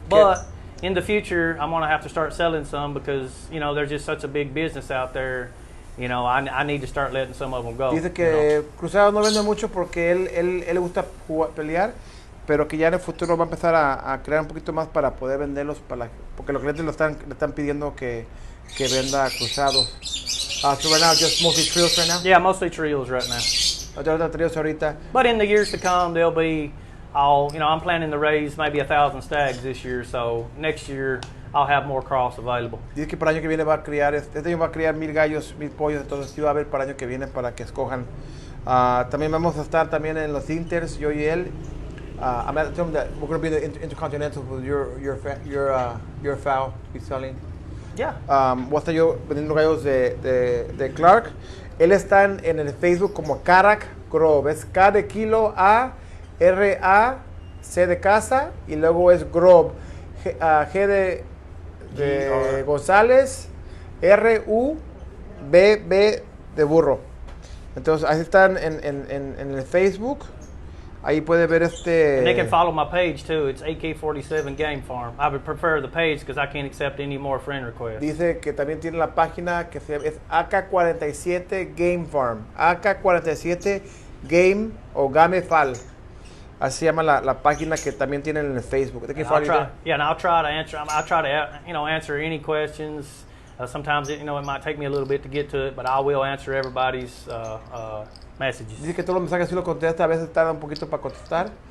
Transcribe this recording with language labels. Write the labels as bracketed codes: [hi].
[en] But in the future, I'm going to have to start selling some because you know there's just such a big business out there. You know, I need to start letting some of them go. [es] dice [en] you [es] que [en] know. [es] cruzados no vende mucho porque él le gusta pelear, pero que ya en el futuro va a empezar a crear un poquito más para poder venderlos, porque los clientes le están pidiendo que venda cruzados. [en] So right now, just mostly trios right now. Yeah, mostly trios right now. [es] Ahorita trios ahorita. [en] But in the years to come, they'll be you know, I'm planning to raise maybe 1,000 stags this year, so next year I'll have more cross available. [es] Dice que para el año que viene va a criar, este año va a criar 1,000 gallos, 1,000 pollos, entonces sí va a haber para el año que viene para que escojan. También vamos a estar también en los Inters, yo y él. [en] I'm at the that we're going to be in the Intercontinental with your fowl be selling. Yeah. [es] Voy a estar yo vendiendo gallos de Clark. Él está en el Facebook como Karac Grubb. Es K de kilo, A, R, A, C de casa y luego es Grubb. G de González, R, U, B de burro. Entonces ahí están en el Facebook. Ahí puede ver [en] And they can follow my page too. It's AK-47 Game Farm. I would prefer the page because I can't accept any more friend requests. [es] Dice que también tiene la página que es AK-47 Game Farm. AK-47 Game o Game Fal. Así se llama la página que también tienen en el Facebook. [en] They can follow you there. Yeah, and I'll try to answer. I'll try to you know answer any questions. Sometimes you know it might take me a little bit to get to it, but I will answer everybody's messages. [es] Dice que todos los mensajes sí lo contesta, a veces tarda un poquito para contestar.